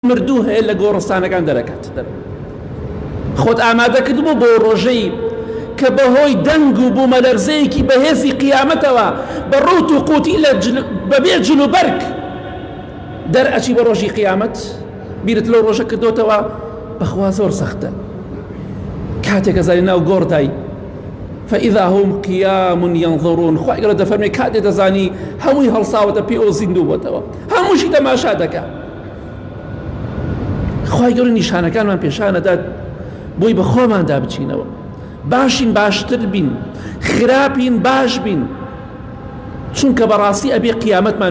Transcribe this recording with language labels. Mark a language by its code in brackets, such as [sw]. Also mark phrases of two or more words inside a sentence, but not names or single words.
[ckb] مردوو هەیە لە گۆڕستانەکان دەرەکات خۆت ئامادە کردبوو بۆ ڕۆژەی کە بەهۆی دەنگ و بوومەلەرزەیەکی بەهێزی قیامەتەوە بە ڕوت و قوتی بەبێ جل و بەرگ دەرئەچی بە ڕۆژی قیامەت بیرت لەو ڕۆژە کردوتەوە بەخوا زۆر سەختە کاتێک ئەزانی ناو گۆڕدای [ar] فإذا هم قيام ينظرون [ckb] خوای گەورە دەفەرمێ کاتێ دەزانی هەمووی هەڵساوەتە پێ ئەو زیندوو بۆتەوە هەمووشی تەماشا دەکات خوای گەورە نیشانەکانمان پێشانەدات بۆی بە خۆماندا بچینەوە باشین باشتر بین خراپین باش بین چونکە بەڕاستی ئەبێ قیامەتمان